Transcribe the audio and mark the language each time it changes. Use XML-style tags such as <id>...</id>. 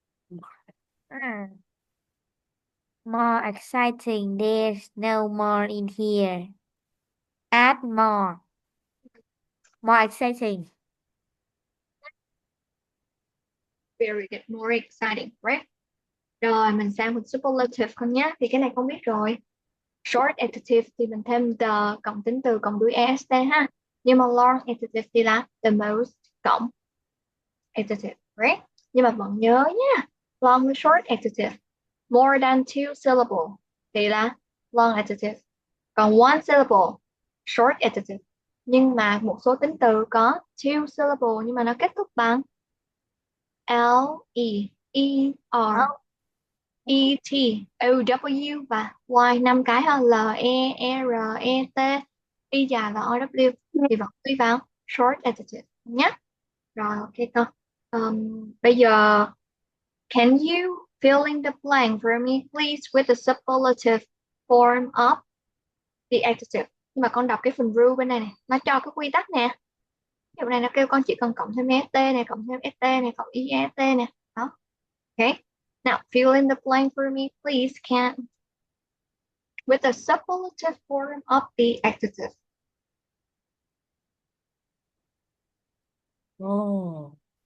<en>Mm. More exciting. There's no more in here. Add more. More exciting. Very good, more exciting, right?</en> <vi>Rồi mình sang một superlative con nhé. Thì cái này không biết rồi. Short adjective thì mình thêm the cộng tính từ cộng đuôi est ha. Nhưng mà long adjective thì là the most cộng adjective,</vi> <en>right?</en> <vi>Nhưng mà vẫn nhớ nha. Long với short adjective.</vi> <en>More than 2 syllable</en> <vi>thì là long adjective. Còn one syllable, short adjective. Nhưng mà một số tính từ có two syllable nhưng mà nó kết thúc bằng L, E, E, R, E, T, O, W và Y 5 cái ha. L, E, R, E, T, Y dài và O, W thì vẫn quy vào short adjective nhé. Rồi ok con. Bây giờ</vi> <en>can you fill in the blank for me please with the superlative form of the adjective.</en> <vi>Nhưng mà con đọc cái phần rule bên này này, nó cho cái quy tắc nè. Ví dụ này nó kêu con chỉ cần cộng thêm ST này, cộng thêm ST này, cộng IST nè. Đó. Okay.</vi> <en>Now fill in the blank for me, please, can with the superlative form of the adjective. Oh.</en>